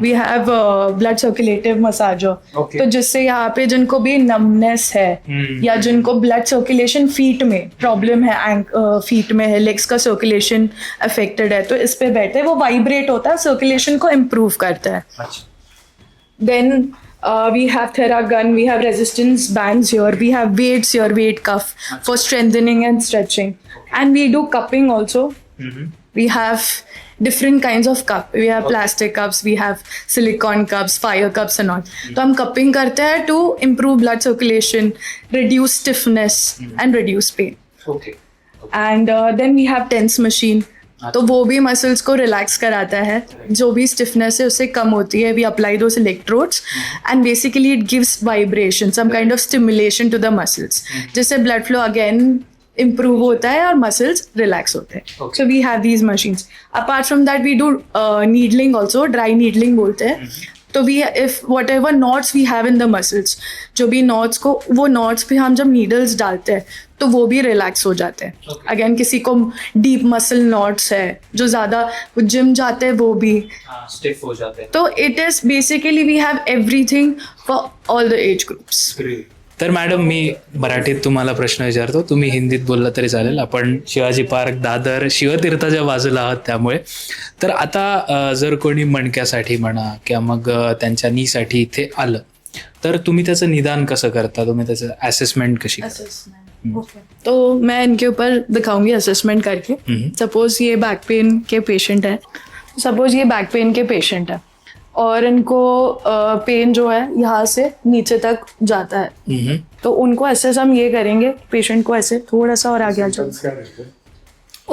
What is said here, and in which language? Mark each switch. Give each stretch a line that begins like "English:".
English: we have blood circulative massager,
Hindi: तो जिससे यहाँ पे जिनको भी नमनेस है या जिनको ब्लड सर्कुलेशन फीट में प्रॉब्लम है, फीट में है, लेग्स का सर्कुलेशन अफेक्टेड है, तो इस पे बैठे वो वाइब्रेट होता है, सर्कुलेशन को इम्प्रूव करता है।
English: Then we have Theragun, we have resistance bands here, we have weights here, weight cuff for strengthening and stretching, and we do cupping also. We have different kinds of cup. We have plastic cups, we have silicone cups, fire cups and all.
Hindi: तो हम cupping करते हैं
English: to improve blood circulation, reduce stiffness and reduce pain. And then we have TENS machine.
Hindi: तो वो भी muscles को relax कराता है, जो भी स्टिफनेस है उससे कम होती है।
English: we apply those electrodes and basically it gives vibration, some kind of stimulation to the muscles,
Hindi: जिससे ब्लड फ्लो अगेन इम्प्रूव होता है और मसल्स रिलैक्स होते हैं।
English: So we have these machines. Apart from that we do needling also,
Hindi: dry needling बोलते हैं। तो
English: we if whatever knots we have in the muscles,
Hindi: जो भी नॉट्स को, वो नॉट्स पे हम जब नीडल्स डालते हैं तो वो भी रिलैक्स हो जाते हैं। अगेन किसी को डीप मसल नॉट्स है, जो ज़्यादा जिम जाते हैं वो भी स्टिफ हो जाते हैं।
English: तो it is basically we have everything for all the age groups.
Marathi: तर मॅडम, मी मराठीत तुम्हाला प्रश्न विचारतो, तुम्ही हिंदीत बोलला तरी चालेल। आपण शिवाजी पार्क, दादर, शिवतीर्थाच्या बाजूला आहात त्यामुळे। तर आता जर कोणी मणक्यासाठी म्हणा किंवा मग त्यांच्या नीसाठी इथे आलं तर तुम्ही त्याचं निदान कसं करता, तुम्ही त्याचं असेसमेंट कशी करता?
Hindi: तो मैं इनके ऊपर दिखाऊंगी असेसमेंट करके। सपोज ये बैक पेन के पेशेंट है, सपोज ये बैक पेन के पेशेंट है और इनको पेन जो है यहाँ से नीचे तक जाता है, तो उनको असेस हम ये करेंगे, पेशेंट को ऐसे थोड़ा सा और आगे आ जाओ।